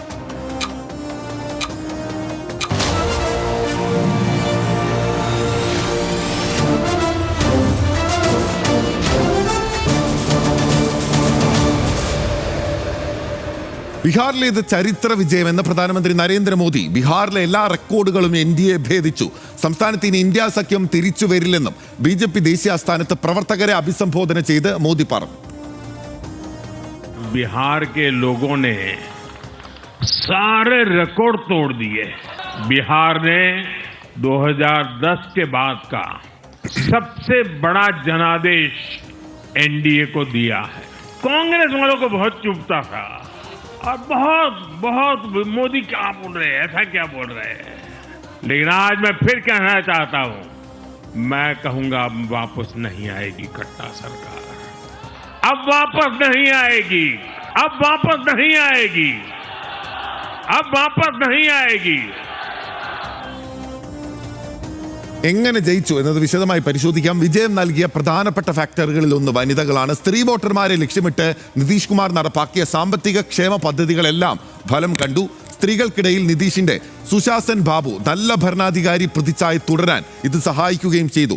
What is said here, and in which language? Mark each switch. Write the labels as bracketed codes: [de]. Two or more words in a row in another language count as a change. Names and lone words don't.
[ml] ബീഹാറിലെ ഇത് ചരിത്ര വിജയമെന്ന് പ്രധാനമന്ത്രി നരേന്ദ്രമോദി. ബീഹാറിലെ എല്ലാ റെക്കോർഡുകളും എൻ.ഡി.എ ഭേദിച്ചു. സംസ്ഥാനത്ത് ഇനി ഇന്ത്യ സഖ്യം തിരിച്ചു വരില്ലെന്നും ബി.ജെ.പി ദേശീയ ആസ്ഥാനത്ത് പ്രവർത്തകരെ അഭിസംബോധന ചെയ്ത് മോദി പറഞ്ഞു. [hi] बिहार के लोगों ने सारे रिकॉर्ड तोड़ दिए. बिहार ने 2010 के बाद का सबसे बड़ा जनादेश एनडीए को दिया है. कांग्रेस वालों को बहुत चुभता था और बहुत मोदी क्या बोल रहे हैं, ऐसा क्या बोल रहे हैं. लेकिन आज मैं फिर कहना चाहता हूं, मैं कहूंगा अब वापस नहीं आएगी कट्टा सरकार. अब वापस नहीं आएगी, अब वापस नहीं आएगी, अब वापस नहीं आएगी. [ml] എങ്ങനെ ജയിച്ചു എന്നത് വിശദമായി പരിശോധിക്കാം. വിജയം നൽകിയ പ്രധാനപ്പെട്ട ഫാക്ടറുകളിൽ ഒന്ന് വനിതകളാണ്. സ്ത്രീ വോട്ടർമാരെ ലക്ഷ്യമിട്ട് നിതീഷ് കുമാർ നടപ്പാക്കിയ സാമ്പത്തിക ക്ഷേമ പദ്ധതികളെല്ലാം ഫലം കണ്ടു. സ്ത്രീകൾക്കിടയിൽ നിതീഷിന്റെ സുശാസൻ ബാബു നല്ല ഭരണാധികാരി പ്രതിച്ഛായ തുടരാൻ ഇത് സഹായിക്കുകയും ചെയ്തു.